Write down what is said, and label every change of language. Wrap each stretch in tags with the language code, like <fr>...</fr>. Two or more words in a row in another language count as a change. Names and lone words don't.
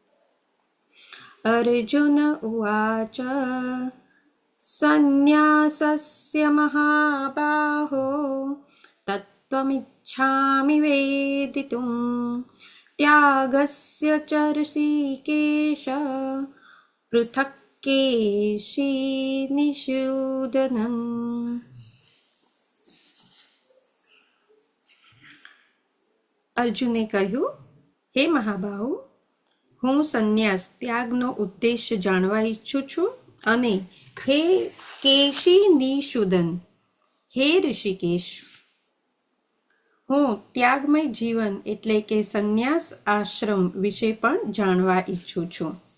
<sa>अर्जुन उवाच सन्न्यासस्य महाबाहो तत्त्वमिच्छामि वेदितुं त्यागस्य च ऋषिकेश पृथक् केशिनिषूदनम्।</sa> <gu>अर्जुने કહ્યું, હે મહાબાહુ, હું સંન્યાસ ત્યાગનો ઉદ્દેશ્ય જાણવા ઈચ્છું છું અને હે કેશી નિષૂદન, હે ઋષિકેશ, હું ત્યાગમય જીવન એટલે કે સંન્યાસ આશ્રમ વિશે પણ જાણવા ઈચ્છું છું.</gu>